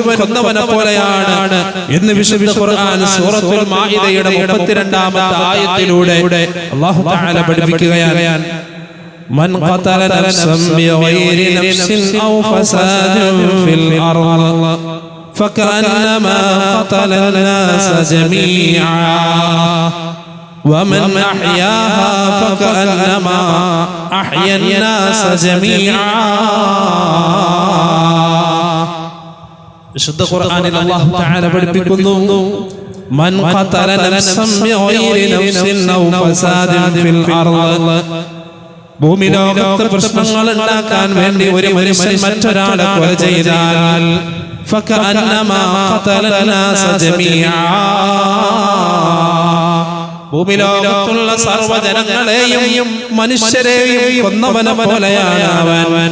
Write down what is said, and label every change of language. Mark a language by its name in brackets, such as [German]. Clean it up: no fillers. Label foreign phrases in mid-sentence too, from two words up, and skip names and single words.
[Malayalam] കൊന്നവനെ പോലെയാണ് എന്ന് വിശുദ്ധ ഖുർആൻ സൂറത്തുൽ മാഇദയുടെ 32-ാമത്തെ ആയത്തിലൂടെ അല്ലാഹു തആല പഠിപ്പിക്കുകയാണ്, [Arabic] من قتل نفسا بغير نفس أو فساد في الأرض فكأنما قتل الناس جميعا ومن أحياها فكأنما أحيا الناس جميعا. [Malayalam] വിശുദ്ധ ഖുർആനിൽ [Arabic] الله تعالى പഠിപ്പിക്കുന്നു, من قتل نفسا بغير نفس أو فساد في الأرض, [Malayalam] ഭൂമിലോകത്ത് പ്രശ്നങ്ങൾ ഉണ്ടാക്കാൻ വേണ്ടി ഒരു മനുഷ്യൻ മറ്റൊരാളെ കൊല ചെയ്താൽ [Arabic] فكأنما قتل الناس جميعا, [Malayalam] ഭൂമിലോകത്തുള്ള സർവ്വജനങ്ങളെയും മനുഷ്യരെയും കൊന്നവനെ പോലെയാണ് അവൻ.